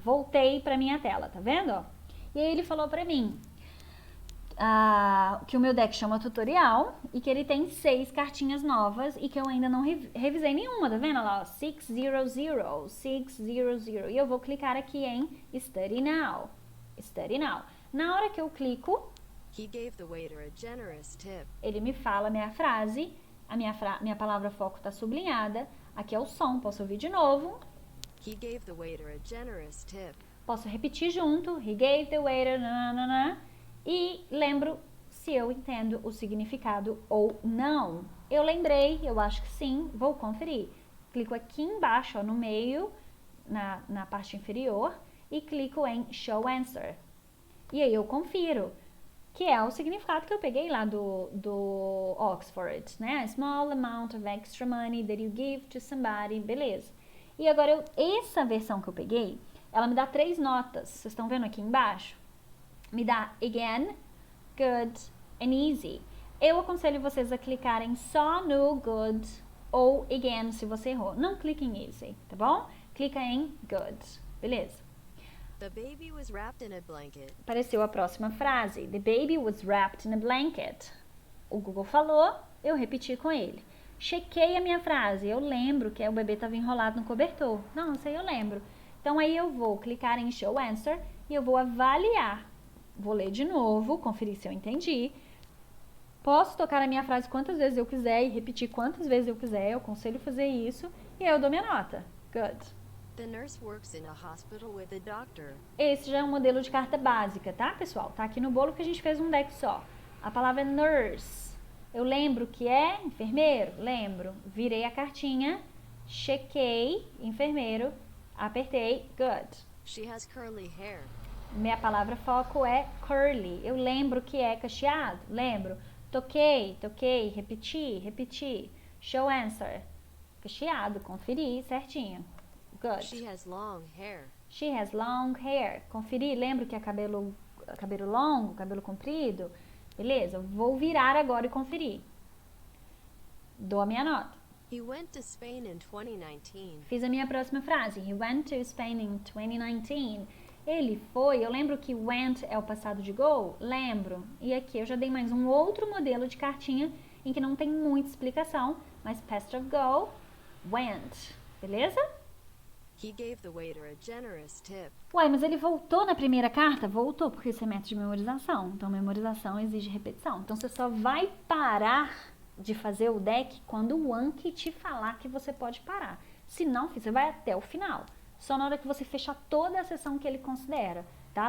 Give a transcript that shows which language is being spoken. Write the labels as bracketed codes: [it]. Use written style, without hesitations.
[pt] Voltei para minha tela, tá vendo? Ó? E aí ele falou para mim que o meu deck chama tutorial e que ele tem 6 cartinhas novas e que eu ainda não revisei nenhuma, tá vendo? Olha lá, ó, 600, 600. E eu vou clicar aqui em Study Now. Study Now. Na hora que eu clico, [en] He gave the waiter a generous tip. [pt] ele me fala a minha frase, minha palavra foco está sublinhada. Aqui é o som, posso ouvir de novo. [en] He gave the waiter a generous tip. [pt] Posso repetir junto. [en] He gave the waiter, nananana. [pt] E lembro se eu entendo o significado ou não. Eu lembrei, eu acho que sim, vou conferir. Clico aqui embaixo, ó, no meio, na parte inferior, e clico em Show Answer. E aí eu confiro, que é o significado que eu peguei lá do Oxford, né? [en] A small amount of extra money that you give to somebody, [pt] beleza. E agora, essa versão que eu peguei, ela me dá 3 notas. Vocês estão vendo aqui embaixo? Me dá again, good and easy. Eu aconselho vocês a clicarem só no good ou again se você errou. Não clique em easy, tá bom? Clica em good, beleza? [en] The baby was wrapped in a blanket. [pt] Apareceu a próxima frase. [en] The baby was wrapped in a blanket. [pt] O Google falou, eu repeti com ele. Chequei a minha frase. Eu lembro que o bebê estava enrolado no cobertor. Não, isso aí eu lembro. Então aí eu vou clicar em Show Answer e eu vou avaliar. Vou ler de novo, conferir se eu entendi. Posso tocar a minha frase quantas vezes eu quiser e repetir quantas vezes eu quiser. Eu aconselho fazer isso. E aí eu dou minha nota. Good. [en] The nurse works in a hospital with a doctor. [pt] Esse já é um modelo de carta básica, tá, pessoal? Tá aqui no bolo que a gente fez um deck só. A palavra é nurse. Eu lembro que é enfermeiro? Lembro. Virei a cartinha, chequei, enfermeiro, apertei, good. [en] She has curly hair. [pt] Minha palavra foco é curly. Eu lembro que é cacheado? Lembro. Toquei, repeti. Show answer. Cacheado, conferi certinho. Good. [en] She has long hair. She has long hair. [pt] Conferi, lembro que é cabelo longo, cabelo comprido. Beleza, vou virar agora e conferir. Dou a minha nota. [en] He went to Spain in 2019. [pt] Fiz a minha próxima frase. [en] He went to Spain in 2019. [pt] Ele foi, eu lembro que went é o passado de go? Lembro. E aqui eu já dei mais um outro modelo de cartinha em que não tem muita explicação, mas [en] past of go, went. [pt] Beleza? [en] He gave the waiter a generous tip. [pt] Uai, mas ele voltou na primeira carta? Voltou, porque isso é método de memorização. Então, memorização exige repetição. Então, você só vai parar de fazer o deck quando o Anki te falar que você pode parar. Se não, você vai até o final. Só na hora que você fechar toda a sessão que ele considera, tá?